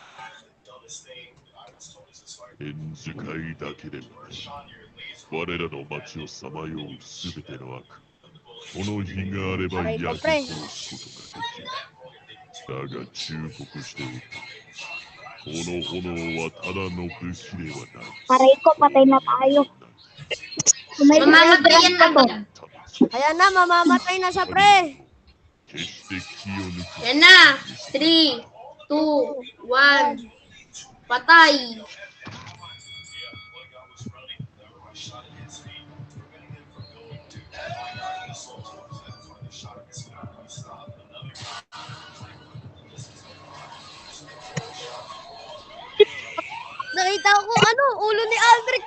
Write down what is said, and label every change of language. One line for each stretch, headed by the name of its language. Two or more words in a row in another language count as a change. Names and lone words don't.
Japanese: 縁使いだけでも我らの町をさまようすべての悪この日があればアレコ焼きプレイ殺すことができるだが忠告しておく。この炎はただの武器ではない。
Filipino: Aray ko, patay na tayo. Kung may Mamamatay yan pa to. agad. Ayan na, mamamatay na siya, pre.
Japanese: 決して気を抜く。
Filipino: Yan na. 3, 2, 1. Patay. Nakita ko, ano, ulo ni Aldrich.